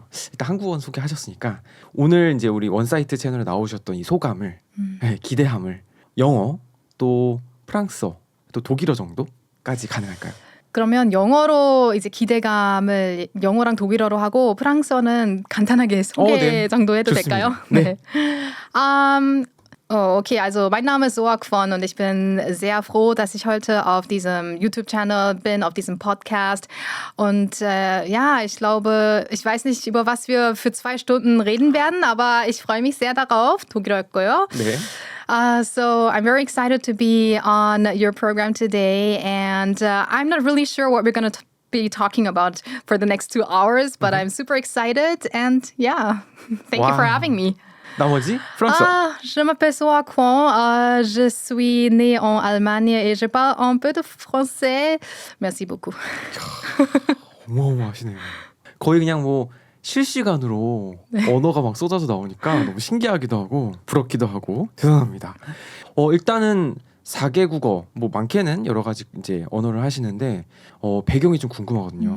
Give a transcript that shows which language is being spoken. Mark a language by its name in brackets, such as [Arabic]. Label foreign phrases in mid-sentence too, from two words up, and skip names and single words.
[Korean] 일단 한국어 소개하셨으니까 오늘 이제 우리 원사이트 채널에 나오셨던 이 소감을, 네, 기대함을 영어 또 프랑스어 또 독일어 정도까지 가능할까요? 그러면 영어로 이제 기대감을 영어랑 독일어로 하고 프랑스어는 간단하게 소개 네. 정도 해도 좋습니다. 될까요? 네. [German] Okay, also mein Name ist Soa Kwon und ich bin sehr froh, dass ich heute auf diesem YouTube-Channel bin, auf diesem Podcast. Und ja, ich glaube, ich weiß nicht, über was wir für 2 Stunden reden werden, aber ich freue mich sehr darauf. [Korean] 독일어였고요. 네. [English] So I'm very excited to be on your program today, and I'm not really sure what we're going to be talking about for the next 2 hours, but I'm super excited, and yeah, thank you for Wow. having me. [Korean] 나머지 프랑스어. [French] Je m'appelle Soa Kwon, je suis née en Allemagne et je parle un peu de français. Merci beaucoup. [Korean] 어마어마하시네요. 거의 그냥 뭐 실시간으로 언어가 막 쏟아져 나오니까 너무 신기하기도 하고 부럽기도 하고 대단합니다. 일단은 4개 국어 뭐 많게는 여러 가지 이제 언어를 하시는데 배경이 좀 궁금하거든요.